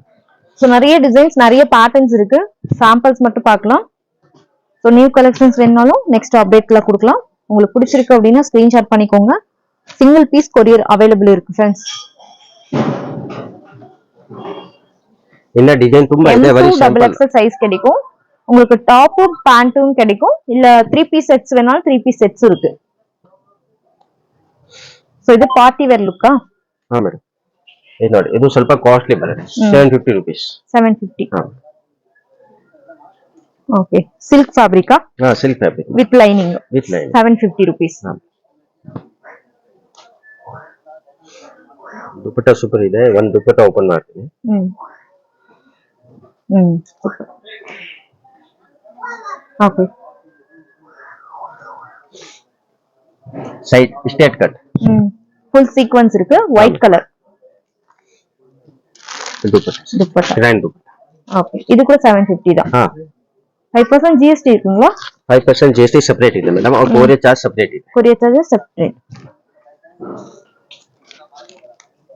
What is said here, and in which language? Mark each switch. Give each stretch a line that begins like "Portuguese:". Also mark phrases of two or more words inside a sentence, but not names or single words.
Tamil: சோ நிறைய டிசைன்ஸ் நிறைய பேட்டர்ன்ஸ் இருக்கு. சாம்பிள்ஸ் மட்டும் பார்க்கலாம். சோ
English: new collections
Tamil: வேணும்னாலும்
English: next update-ல
Tamil: கொடுக்கலாம். உங்களுக்கு பிடிச்சிருக்கு அப்படின்னா ஸ்கிரீன்ஷாட் பண்ணிக்கோங்க.
English: single piece courier available
Tamil: இருக்கு फ्रेंड्स. என்ன டிசைன்
Kannada: ತುಂಬಾ ಇದೆ.
English: very simple. XXL size
Tamil: கிடைக்கும். உங்களுக்கு டாப்பும் பேண்ட்டும் கிடைக்கும். இல்ல
English: 3 piece sets
Tamil: வேணாலும்
English: 3 piece sets
Tamil: இருக்கு. சோ இது
English: party wear look-ஆ?
Kannada: ಹಾ ಮೇಡಮ್. ಇದು ನೋಡಿ, ಇದು ಸ್ವಲ್ಪ ಕಾಸ್ಟ್ಲಿ ಬರುತ್ತೆ.
English: 750 rupees. 750.
Kannada: ಹಾ
English: okay silk fabric-ಆ? ಹಾ silk fabric with lining. with lining 750 rupees.
Kannada: ಹಾ ದುಪ್ಪಟ್ಟ ಸೂಪರ್ ಇದೆ. ಒಂದು ದುಪ್ಪಟ್ಟ ಓಪನ್ ಮಾಡ್ತೀನಿ. ಓಕೆ
English: side straight cut. full sequence இருக்கு. white colour
Kannada: ದುಪ್ಪಟ್ಟ. ದುಪ್ಪಟ್ಟ. ಗ್ರ್ಯಾಂಡ್ ದುಪ್ಪಟ್ಟ. ಓಕೆ ಇದು ಕೂಡ 750 தான். ಹಾ
Tamil: 5% ஜிஎஸ்டி இருக்குங்களா?
English: 5% GST separate
Kannada: ಇದೆ ಮೇಡಮ್, ಅವ್ರ
English: courier charge separate
Kannada: ಇದೆ.
English: courier charges separate.